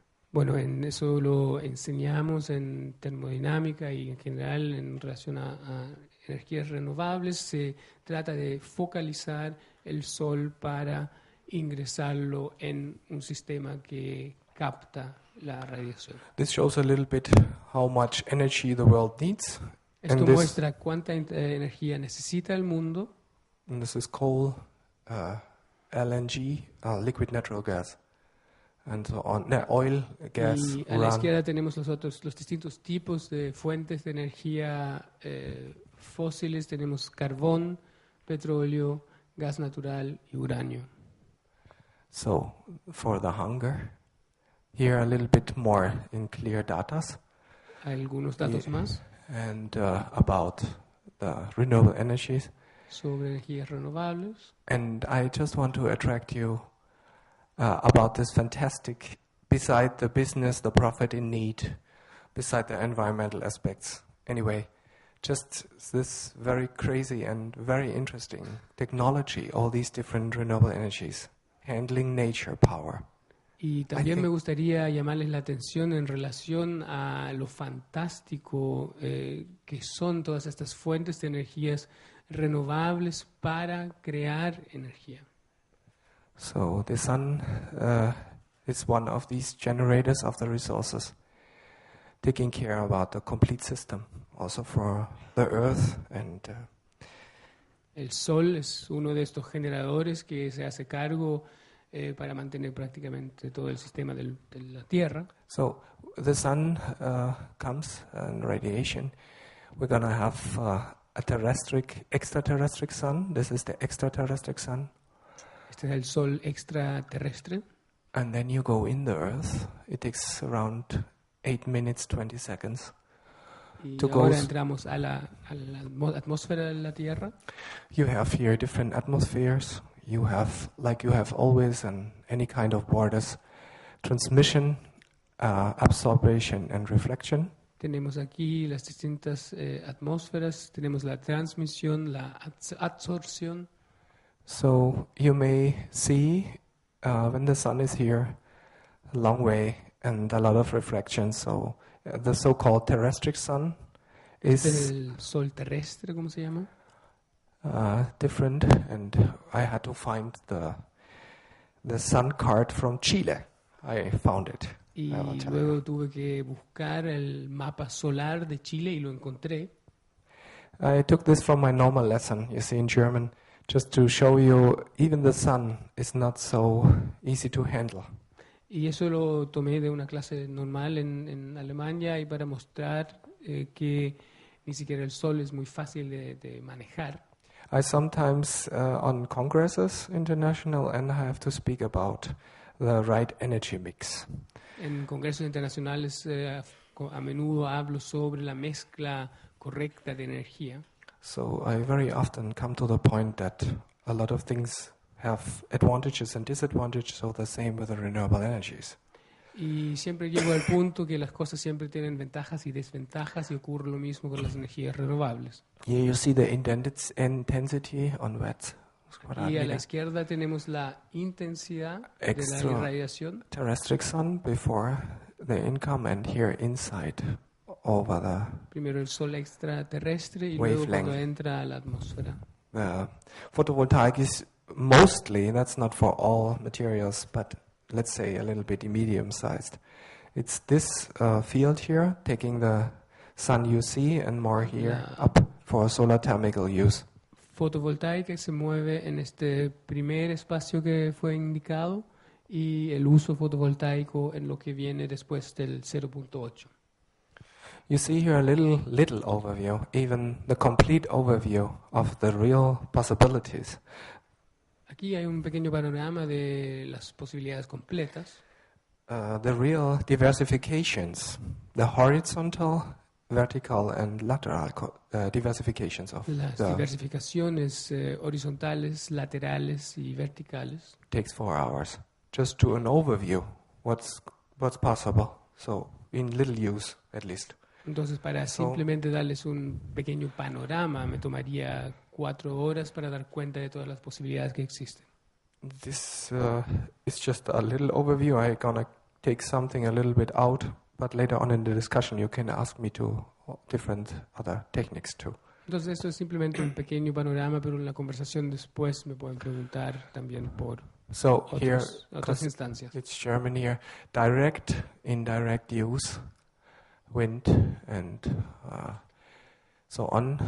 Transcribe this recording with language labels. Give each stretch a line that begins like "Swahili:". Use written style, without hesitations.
Spanish: Bueno, en eso lo enseñamos en termodinámica y en general en relación a energías renovables. Se trata de focalizar el sol para ingresarlo en un sistema que capta la radiación.
English: This shows a little bit how much energy the world needs.
Spanish: Esto muestra cuánta energía necesita el mundo.
English: And this is coal, LNG, liquid natural gas, and so on. Oil, gas,
Spanish: Y a la izquierda tenemos los distintos tipos de fuentes de energía fósiles. Tenemos carbón, petróleo, gas natural y uranio.
English: So, for the hunger, here a little bit more in clear datas.
Spanish: Algunos datos más.
English: And about the renewable energies.
Spanish: sobre energías renovables.
English: And I just want to attract you about this fantastic, beside the business, the profit in need, beside the environmental aspects. Anyway, just this very crazy and very interesting technology, all these different renewable energies, handling nature power.
Spanish: Y también me gustaría llamarles la atención en relación a lo fantástico que son todas estas fuentes de energías renovables para crear energía.
English: So the sun is one of these generators of the resources, taking care about the complete system, also for the earth and
Spanish: El sol es uno de estos generadores que se hace cargo para mantener prácticamente todo el sistema de la Tierra.
English: so the sun comes and radiation. We're gonna have a extraterrestrial sun. This is the extraterrestrial sun. Este es el sol extraterrestre. And then you go in the earth. It takes around 8 minutes, 20 seconds.
Spanish: Y
English: To
Spanish: ahora
English: go-
Spanish: entramos a la atmósfera de la Tierra.
English: You have here different atmospheres. You have, like you have always in any kind of borders, transmission, absorption and reflection.
Spanish: Tenemos aquí las distintas atmósferas, tenemos la transmisión, la absorción.
English: So you may see when the sun is here, a long way and a lot of reflection. So the so-called terrestrial sun
Spanish: Este es
English: is
Spanish: el sol terrestre, ¿cómo se llama?
English: different, and I had to find the sun card from Chile. I found it.
Spanish: Y
English: I will tell you.
Spanish: luego tuve que buscar el mapa solar de Chile y lo encontré.
English: I took this from my normal lesson, you see, in German, just to show you even the sun is not so easy to handle.
Spanish: Y eso lo tomé de una clase normal en Alemania y para mostrar que ni siquiera el sol es muy fácil de manejar.
English: I sometimes on congresses international and I have to speak about the right energy mix.
Spanish: En congresos internacionales a menudo hablo sobre la mezcla correcta de energía.
English: So I very often come to the point that a lot of things have advantages and disadvantages, so the same with the renewable energies.
Spanish: Y siempre llego al punto que las cosas siempre tienen ventajas y desventajas y ocurre lo mismo con las energías renovables.
English: Here you see the intensity on that.
Spanish: Y a la izquierda tenemos la intensidad de la
English: Extra.
Spanish: irradiación.
English: Terrestrial sun before the income and here inside over
Spanish: Primero el sol extraterrestre y luego
English: Wavelength.
Spanish: cuando entra a la atmósfera.
English: the photovoltaic is mostly, that's not for all materials, but let's say a little bit medium sized. It's this field here taking the sun UC and more here Yeah. up for solar thermal use.
Spanish: Fotovoltaica se mueve en este primer espacio que fue indicado y el uso fotovoltaico en lo que viene después del 0.8.
English: You see here a little overview, even the complete overview of the real possibilities.
Spanish: Aquí hay un pequeño panorama de las posibilidades completas.
English: The real diversifications, the horizontal, vertical and lateral diversifications of
Spanish: Las
English: the
Spanish: diversificaciones horizontales, laterales y verticales.
English: takes 4 hours. Just to an overview, what's possible. So in little use at least.
Spanish: Entonces, para simplemente darles un pequeño panorama, me tomaría 4 horas para dar cuenta de todas las posibilidades que existen.
English: This is just a little overview. I'm gonna take something a little bit out, but later on in the discussion you can ask me to different other techniques too.
Spanish: Entonces, esto es simplemente un pequeño panorama, pero en la conversación después me pueden preguntar también por
English: So here,
Spanish: otras instancias.
English: it's German here, direct, indirect use, wind and so on.